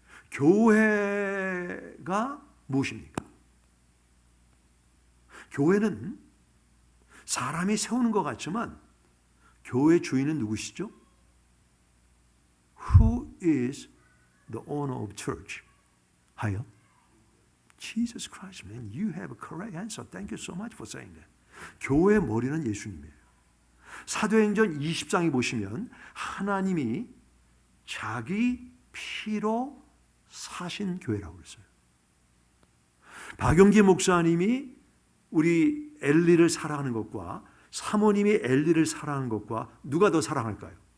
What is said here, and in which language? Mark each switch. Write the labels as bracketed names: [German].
[Korean] 교회가 무엇입니까? 교회는 사람이 세우는 것 같지만 교회 주인은 누구시죠? [English] Who is the owner of church? [Korean] 하여 [English] Jesus Christ. Man, you have a correct answer. Thank you so much for saying that. [Korean] 교회의 머리는 예수님이에요. 사도행전 20장에 보시면 하나님이 자기 피로 사신 교회라고 그랬어요. 박용기 목사님이 우리 엘리를 사랑하는 것과 사모님이 엘리를 사랑하는 것과 누가 더 사랑할까요?